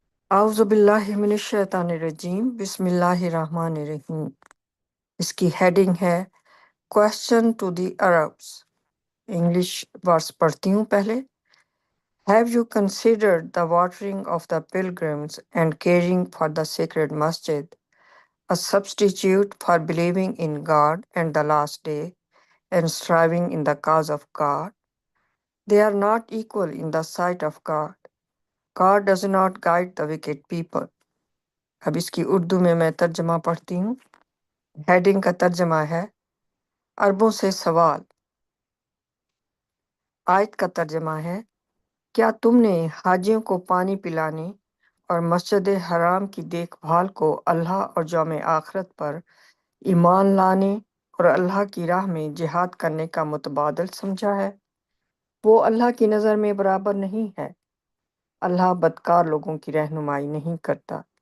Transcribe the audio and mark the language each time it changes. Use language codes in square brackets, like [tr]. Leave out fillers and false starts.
[ar] اعوذ باللہ من الشیطان الرجیم، بسم اللہ الرحمن الرحیم۔ [ur] اس کی ہیڈنگ ہے question to the Arabs. English words پڑھتی ہوں پہلے۔ [en] Have you considered the watering of the pilgrims and caring for the sacred masjid a substitute for believing in God and the last day and striving in the cause of God? They are not equal in the sight of God. God does not guide the wicked people. [ur] اب اس کی اردو میں ترجمہ پڑھتی ہوں۔ Heading کا ترجمہ ہے عربوں سے سوال۔ آیت کا ترجمہ ہے کیا تم نے حاجیوں کو پانی پلانے اور مسجد حرام کی دیکھ بھال کو اللہ اور یوم آخرت پر ایمان لانے اور اللہ کی راہ میں جہاد کرنے کا متبادل سمجھا ہے؟ وہ اللہ کی نظر میں برابر نہیں ہے۔ اللہ بدکار لوگوں کی رہنمائی نہیں کرتا۔